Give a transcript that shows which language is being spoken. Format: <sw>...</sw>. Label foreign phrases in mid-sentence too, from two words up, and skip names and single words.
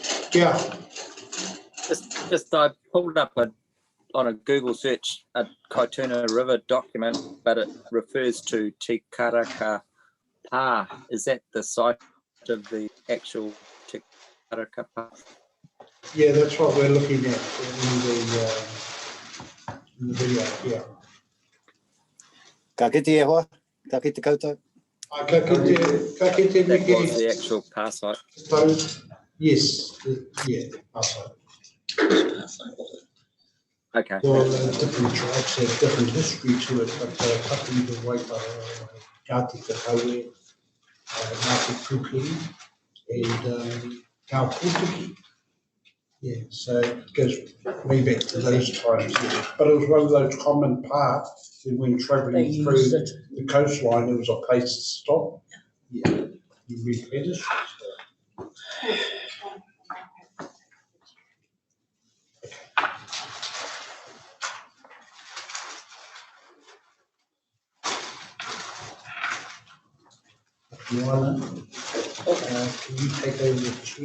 <en>Just I pulled up a on a Google search a Kaituna River document, but it refers to Te Karaka Pa. Is that the site of the actual Te Karaka Pa? Yeah, that's what we're looking at in the video, yeah.</en> <mi>Ka kite e hoa, ka kite koutou. Ka kite</mi> <en>That Niki. was the actual Pa site. Yes, yeah, outside. Okay. Well, different tribes have different history to it, but Kapi the Waipa, Ngāti Te Haue, Ngāti Pūkiri, and Ngā Pūtiki. Yeah, so it goes way back to those times. Yeah. But it was one of those common paths when travelling through the coastline, there was a place to stop. Yeah, you replenish. Moana, can you take over the chair?</en>